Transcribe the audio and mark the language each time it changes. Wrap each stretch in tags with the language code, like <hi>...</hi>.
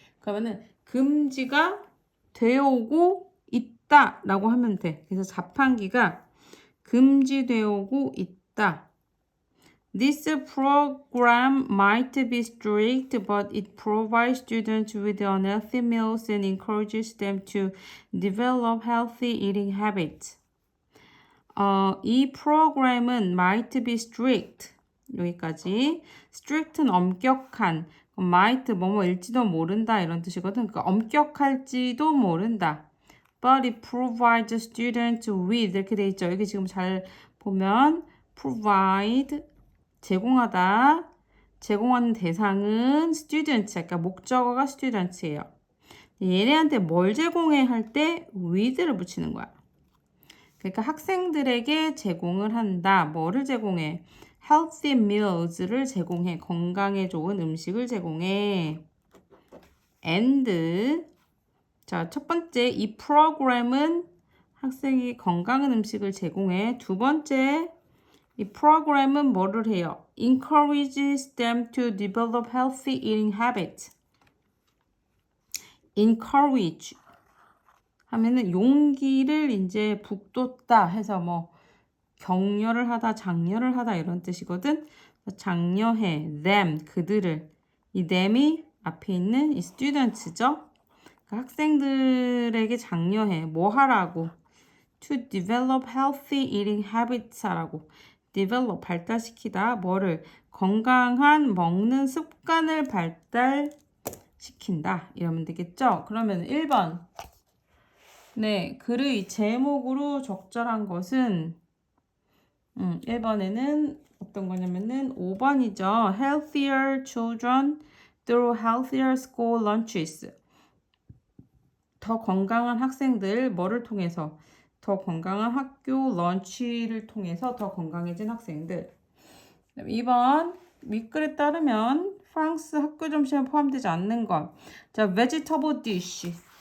<ko>그러면은 금지가 되어 오고 있다라고 하면 돼. 그래서 자판기가 금지되어 오고 있다.</ko> <en>This program might be strict, but it provides students with unhealthy meals and encourages them to develop healthy eating habits.</en> <ko>이 프로그램은</ko> <en>might be strict</en> <ko>여기까지. strict는 엄격한, might 뭐뭐일지도 모른다 이런 뜻이거든. 그러니까 엄격할지도 모른다.</ko> <en>But it provides students with</en> <ko>이렇게 돼 있죠. 여기 지금 잘 보면 provide 제공하다. 제공하는 대상은 students. 그러니까 목적어가 students예요. 얘네한테 뭘 제공해 할 때 with를 붙이는 거야. 그러니까 학생들에게 제공을 한다. 뭐를 제공해?</ko> <en>healthy meals를</en> <ko>제공해. 건강에 좋은 음식을 제공해. and 자, 첫 번째 이 프로그램은 학생이 건강한 음식을 제공해. 두 번째 이 프로그램은 뭐를 해요?</ko> <en>encourages them to develop healthy eating habits.</en> <ko>encourage 하면은 용기를 이제 북돋다 해서 뭐 격려를 하다, 장려를 하다 이런 뜻이거든. 장려해, them, 그들을. 이 them이 앞에 있는 이 students죠. 그러니까 학생들에게 장려해. 뭐 하라고?</ko> <en>To develop healthy eating habits</en> <ko>하라고. develop, 발달시키다. 뭐를? 건강한 먹는 습관을 발달시킨다. 이러면 되겠죠? 그러면 1번. 네, 글의 제목으로 적절한 것은 1번에는 어떤 거냐면은 5번이죠.</ko> <en>Healthier children through healthier school lunches.</en> <ko>더 건강한 학생들 뭐를 통해서? 더 건강한 학교 런치를 통해서 더 건강해진 학생들. 2번 윗글에 따르면 프랑스 학교 점심에 포함되지 않는 것.</ko> <en>자, vegetable dish.</en>